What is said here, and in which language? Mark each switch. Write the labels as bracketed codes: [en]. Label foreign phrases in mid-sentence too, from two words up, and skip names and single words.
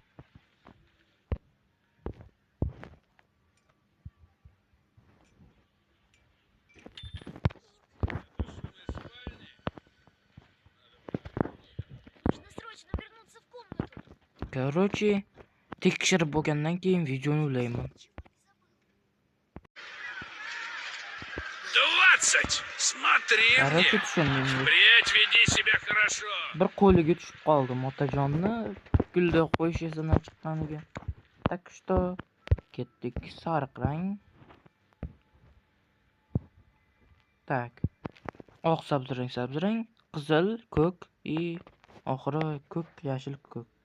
[uz] Короче, tekshirib bo'lgandan keyin videoni ulayman. 20! [ru] Смотри мне! Впредь веди себя хорошо! [uz] Bir qo'liga tushib qoldim otajonni. Gulda qo'yish esidan chiqqaniga. [ru] Так что [uz] ketdik. Sariq rang. Tak. Oq sabzrang, qizil, ko'k и oxiri ko'k, yashil, ko'k.